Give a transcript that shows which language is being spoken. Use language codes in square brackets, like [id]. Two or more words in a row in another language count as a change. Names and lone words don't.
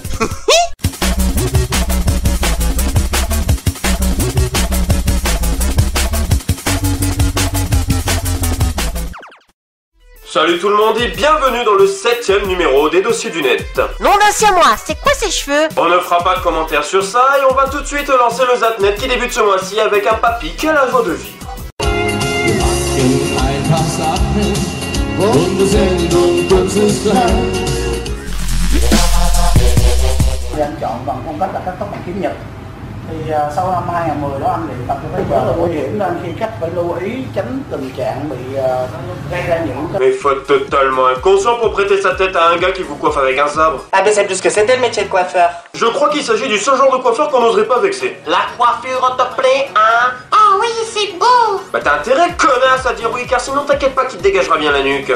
[fr] Salut tout le monde et bienvenue dans le 7ème numéro des dossiers du net. Nom d'ancien moi, c'est quoi ces cheveux? On ne fera pas de commentaires sur ça et on va tout de suite lancer le Zatnet qui débute ce mois-ci avec un papy qui a la joie de vivre. [vi] Anh chọn bằng phong cách là cắt tóc bằng kiếm nhật. Thì sau năm 2010 đó anh luyện tập cho thấy rất là nguy hiểm nên khi khách phải lưu ý tránh tình trạng bị gây ra những cái... [fr] Mais faut être totalement inconscient pour prêter sa tête à un gars qui vous coiffe avec un sabre. Ah ben c'est plus que c'était le métier de coiffeur. Je crois qu'il s'agit du seul genre de coiffeur qu'on n'oserait pas vexer. La coiffure te plaît, hein? Oh oui, c'est beau. Bah t'as intérêt, connasse, à dire oui, car sinon t'inquiète pas qu'il te dégagera bien la nuque.